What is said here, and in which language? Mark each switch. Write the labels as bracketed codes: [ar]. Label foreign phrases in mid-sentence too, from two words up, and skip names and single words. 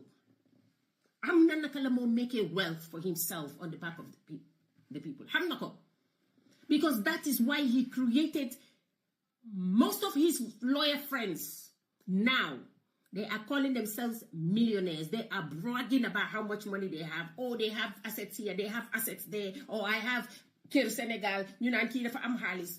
[wo] Am na naka la moo [en] make wealth for himself on the back of the people. [wo] Xam na ko. [en] Because that is why he created most of his lawyer friends. Now, they are calling themselves millionaires. They are bragging about how much money they have. Oh, they have assets here, they have assets there. Oh, I have Kir Senegal, you know, and Kir am Halis.